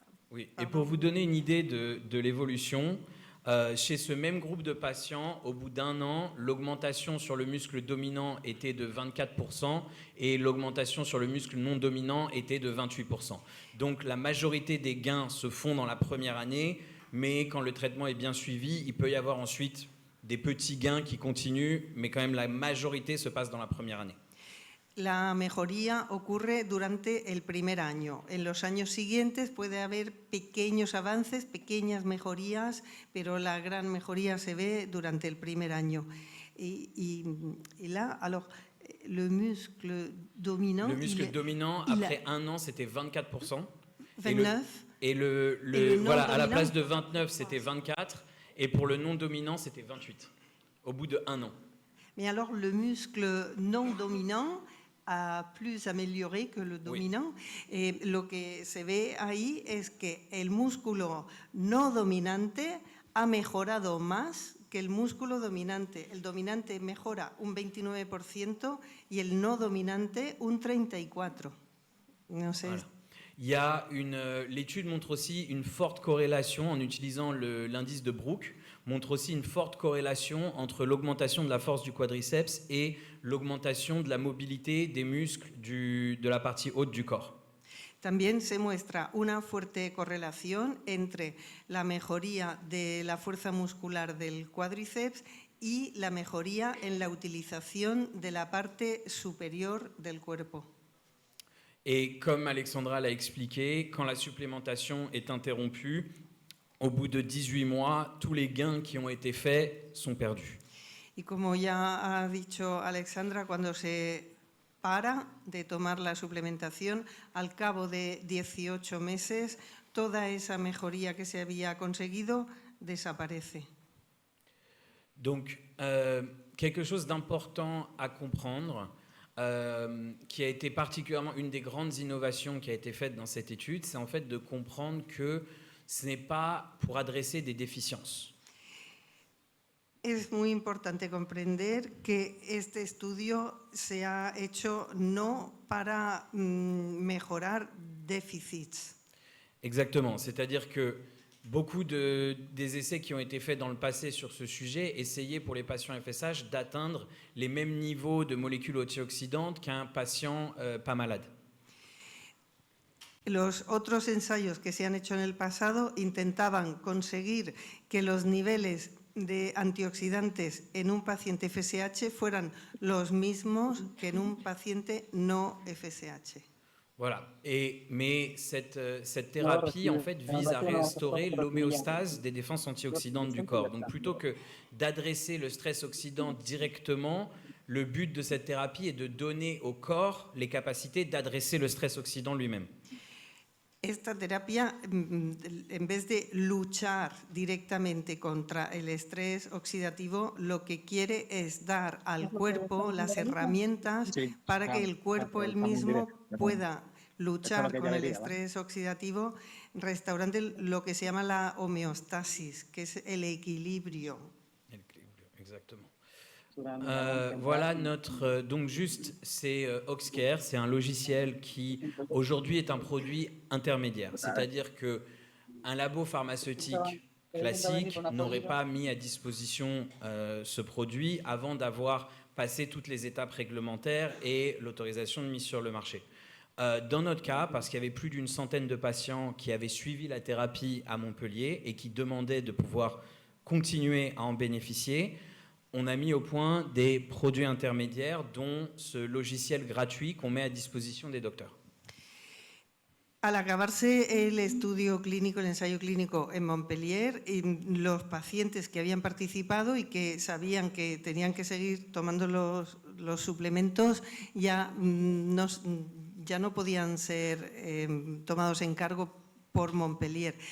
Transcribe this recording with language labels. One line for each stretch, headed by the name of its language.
French: Oui. Et pour vous donner une idée de l'évolution, chez ce même groupe de patients, au bout d'un an, l'augmentation sur le muscle dominant était de 24% et l'augmentation sur le muscle non dominant était de 28%. Donc la majorité des gains se font dans la première année, mais quand le traitement est bien suivi, il peut y avoir ensuite des petits gains qui continuent, mais quand même la majorité se passe dans la première année.
Spanish: La mejoría ocurre durante el primer año. En los años siguientes puede haber pequeños avances, pequeñas mejorías, pero la gran mejoría se ve durante el primer año.
French: Y là, alors, le muscle dominant... Le muscle dominant, après un an, c'était 24%. 29. Et voilà, à la place de 29, c'était 24. Et pour le non dominant, c'était 28. Au bout de un an. Mais alors, le muscle non dominant a plus amélioré que le dominant. Oui.
Spanish: Lo que se ve ahí es que el músculo no dominante ha mejorado más que el músculo dominante. El dominante mejora un 29% y el no dominante un 34%. No sé.
French: Voilà. Il y a l'étude montre aussi une forte corrélation en utilisant l'indice de Brooke, montre aussi une forte corrélation entre l'augmentation de la force du quadriceps et l'augmentation de la mobilité des muscles de la partie haute du corps.
Spanish: También se muestra una fuerte correlación entre la mejoría de la fuerza muscular del cuádriceps y la mejoría en la utilización de la parte superior del cuerpo.
French: Et comme Alexandra l'a expliqué, quand la supplémentation est interrompue, au bout de 18 mois, tous les gains qui ont été faits sont perdus.
Spanish: Y como ya ha dicho Alexandra, cuando se para de tomar la suplementación, al cabo de 18 meses, toda esa mejoría que se había conseguido desaparece.
French: Donc, quelque chose d'important à comprendre, qui a été particulièrement une des grandes innovations qui a été faite dans cette étude, c'est en fait de comprendre que ce n'est pas pour adresser des déficiences.
Spanish: Es muy importante comprender que este estudio se ha hecho no para mejorar déficits.
French: Exactement, c'est-à-dire que beaucoup des essais qui ont été faits dans le passé sur ce sujet essayaient pour les patients FSH d'atteindre les mêmes niveaux de molécules antioxydantes qu'un patient pas malade.
Spanish: Los otros ensayos que se han hecho en el pasado intentaban conseguir que los niveles de antioxidantes en un paciente FSH fueran los mismos que en un paciente no FSH.
French: Voilà. Mais cette thérapie, en fait, vise à restaurer l'homéostase des défenses antioxydantes du corps. Donc, plutôt que d'adresser le stress oxydant directement, le but de cette thérapie est de donner au corps les capacités d'adresser le stress oxydant lui-même.
Spanish: Esta terapia, en vez de luchar directamente contra el estrés oxidativo, lo que quiere es dar al cuerpo las herramientas para que el cuerpo él mismo pueda luchar con el estrés oxidativo, restaurando lo que se llama la homeostasis, que es el equilibrio.
French: Exactement. Voilà notre... donc juste, c'est Oxcare, c'est un logiciel qui aujourd'hui est un produit intermédiaire. C'est-à-dire qu'un labo pharmaceutique classique n'aurait pas mis à disposition ce produit avant d'avoir passé toutes les étapes réglementaires et l'autorisation de mise sur le marché. Dans notre cas, parce qu'il y avait plus d'une centaine de patients qui avaient suivi la thérapie à Montpellier et qui demandaient de pouvoir continuer à en bénéficier, on a mis au point des produits intermédiaires, dont ce logiciel gratuit qu'on met à disposition des docteurs.
Spanish: Al acabarse el estudio clínico, el ensayo clínico en Montpellier, los pacientes que habían participado y que sabían que tenían que seguir tomando los suplementos ya no podían ser tomados en cargo por Montpellier.